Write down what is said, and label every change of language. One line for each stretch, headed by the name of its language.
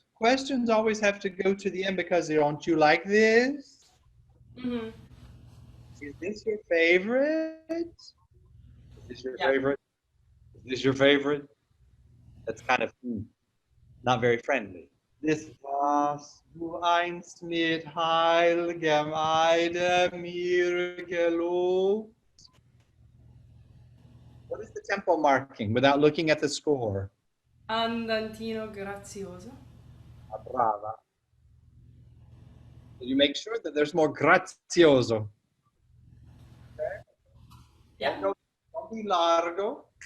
English: Questions always have to go to the end because don't you like this? Mm-hmm. Is this your favorite? Is this your Yeah. favorite? Is this your favorite? That's kind of not very friendly. This
German: was du einst mit heiligem Eide mir gelobt.
English: What is the tempo marking without looking at the score? Andantino grazioso. Brava. You make sure that there's more grazioso. Okay? Yeah. Don't be largo.